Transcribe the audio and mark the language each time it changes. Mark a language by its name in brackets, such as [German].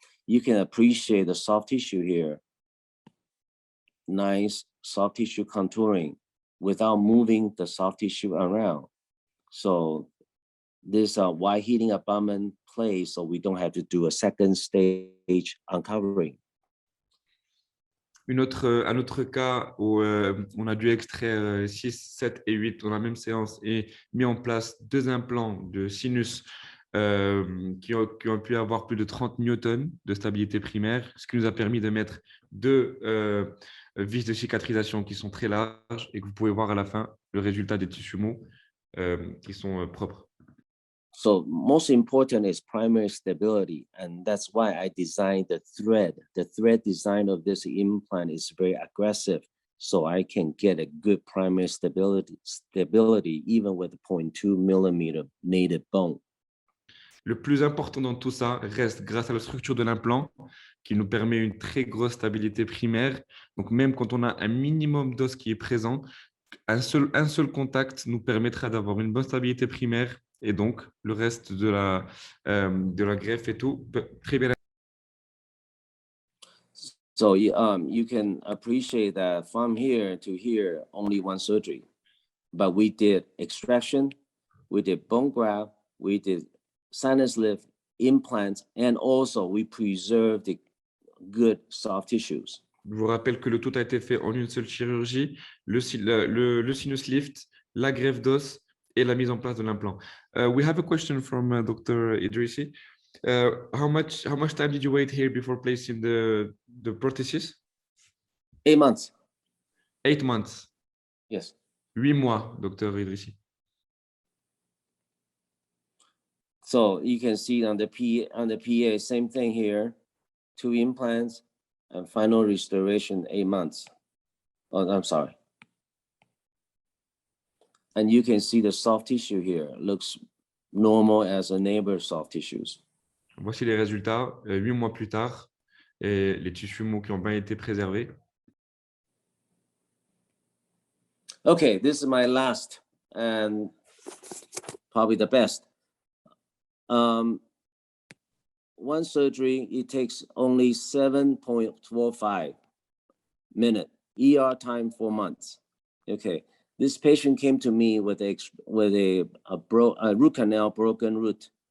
[English] You can appreciate the soft tissue here. Nice soft tissue contouring without moving the soft tissue around. So this wide heating abutment place, so we don't have to do a second stage uncovering. [French] Un autre cas où on a dû extraire 6, 7 et 8 dans la même séance et mis en place 2 implants de sinus qui ont pu avoir plus de 30 newtons de stabilité primaire, ce qui nous a permis de mettre 2 vis de cicatrisation qui sont très larges et que vous pouvez voir à la fin le résultat des tissus mous qui sont propres. [English] So most important is primary stability, and that's why I designed the thread. The thread design of this implant is very aggressive, so I can get a good primary stability even with 0.2 millimeter native bone. [French] Le plus important dans tout ça reste grâce à la structure de l'implant qui nous permet une très grosse stabilité primaire. Donc même quand on a un minimum d'os qui est présent, un seul contact nous permettra d'avoir une bonne stabilité primaire et donc le reste de la greffe et tout peut très bien. [English] So you can appreciate that from here to here, only 1 surgery. But we did extraction, we did bone graft, we did sinus lift, implants, and also we preserved the good soft tissues. [French] Je vous rappelle que le tout a été fait en une seule chirurgie, le sinus lift, la greffe d'os et la mise en place de l'implant. [English] We have a question from Dr. Idrissi. How much time did you wait here before placing the prosthesis? 8 months. 8 months. Yes. [French] 8 mois, Dr. Idrissi. [English] So you can see on the PA, same thing here, 2 implants and final restoration 8 months. Oh, I'm sorry. And you can see the soft tissue here looks normal as a neighbor's soft tissues. [French] Voici les résultats 8 mois plus tard et les tissus mous qui ont bien été préservés. [English] Okay, this is my last and probably the best. 1 surgery, it takes only 7.45 minutes. ER time 4 months. Okay, this patient came to me with a root canal, broken root.